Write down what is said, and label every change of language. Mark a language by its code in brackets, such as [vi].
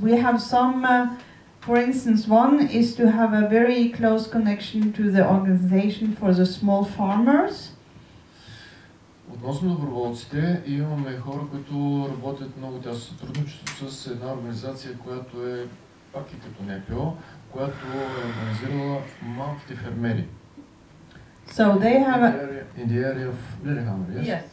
[en] We have some, for instance, one is to have a very close connection to the organization for the small farmers. [bg] Относно доброволците, имаме хора, които работят много тясно сътрудничество с една организация, която е пак и като НПО, която е организирала малките фермери. [en] So they have in the area of Lillehammer, yes?